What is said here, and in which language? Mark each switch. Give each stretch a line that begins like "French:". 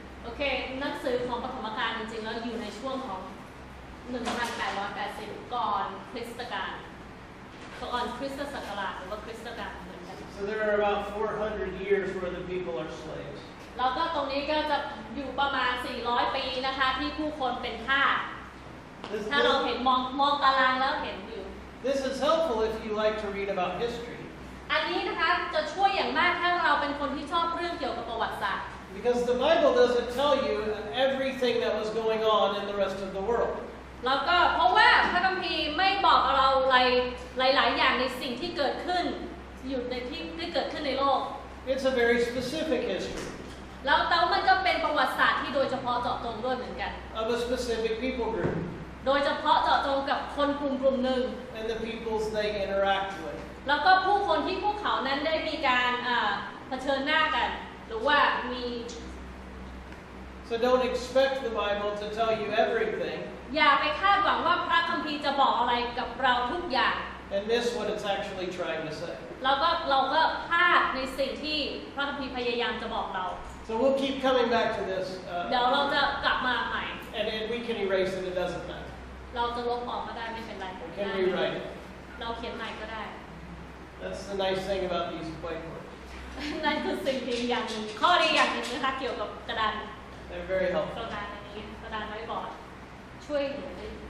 Thai: โอเคหนังสือของปฐมกาลจริงๆแล้วอยู่ในช่วงของ 1880 ก่อนคริสตกาลก่อนคริสตศักราชหรือว่าคริสตกาลเหมือนกัน
English: So there are about 400 years where the people are slaves.
Thai: แล้วก็ตรงนี้ก็จะอยู่ประมาณ 400 ปีนะคะที่ผู้คนเป็นทาส ถ้าเราเห็นมองตารางแล้วเห็นอยู่
English: This is helpful if you like to read about history.
Thai: อันนี้นะคะจะช่วยอย่างมากถ้าเราเป็นคนที่ชอบเรื่องเกี่ยวกับประวัติศาสตร์
English: Because the Bible doesn't tell you everything that was going on in the rest of the world.
Thai: แล้วก็เพราะว่าพระคัมภีร์ไม่บอกเราหลายๆอย่างในสิ่งที่เกิดขึ้นอยู่ในที่เกิดขึ้นในโลก
English: It's a very specific history
Thai: แล้วแต่ว่ามันก็เป็นประวัติศาสตร์ที่โดยเฉพาะเจาะจงด้วยเหมือนกัน
English: of a specific people group
Thai: โดยเฉพาะเจาะจงกับคนกลุ่มหนึ่ง
English: and the peoples they interact with.
Thai: แล้วก็ผู้คนที่พวกเขานั้นได้มีการเผชิญหน้ากันหรือว่ามี
English: So don't expect the Bible to tell you everything
Thai: อย่าไปคาดหวังว่าพระคัมภีร์จะบอกอะไรกับเราทุกอย่าง
English: and miss what it's actually trying to say.
Thai: แล้วก็เราก็พลาดในสิ่งที่พระคัมภีร์พยายามจะบอกเรา
English: So we'll keep coming back to this
Thai: เดี๋ยวเราจะกลับมาใหม่
English: and we can erase it, it doesn't matter.
Thai: เราจะลบออกก็ได้ไม่เป็นไร
English: We can rewrite it.
Thai: เราเขียนใหม่ก็ได้
English: That's the nice thing about these whiteboards.
Thai: นั่นคือสิ่งดีอย่างหนึ่งข้อดีอย่างหนึ่งนะคะเกี่ยวกับกระดาน
English: They're very
Thai: ก
English: helpful.
Thai: ระดานอันนี้กระดานไว้บอร์ดช่วยเหลือได้